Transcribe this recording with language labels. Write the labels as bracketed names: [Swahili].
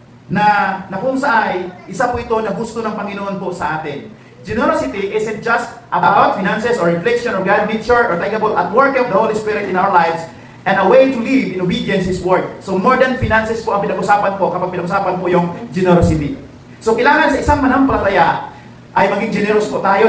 [Filipino] Na kung saan isa po ito na gusto ng Panginoon po sa atin. [English] Generosity isn't just about finances or reflection of God's nature or tangible at work of the Holy Spirit in our lives and a way to live in obedience His word. So more than finances [Filipino] po ang pinag-usapan po kapag pinag-usapan po yung generosity. So kailangan sa isang manampalataya ay maging generous po tayo.